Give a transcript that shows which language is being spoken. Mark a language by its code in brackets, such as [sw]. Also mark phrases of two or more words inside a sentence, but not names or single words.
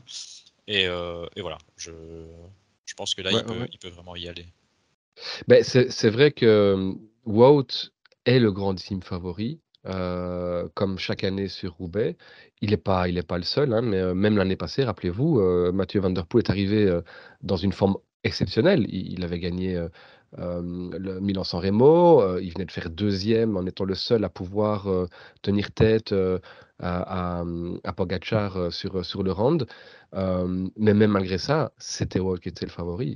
[fr] Et voilà, je pense que là, Ouais, ouais, ouais. il peut vraiment y aller. C'est vrai que Wout est le grandissime favori, comme chaque année sur Roubaix. Il est pas le seul, hein, mais même l'année passée, rappelez-vous, Mathieu van der Poel est arrivé, dans une forme exceptionnelle. Il avait gagné, le Milan-San Remo, il venait de faire 2e en étant le seul à pouvoir, tenir tête, à Pogačar, sur le Rand. Mais même malgré ça, c'était Wout qui était le favori.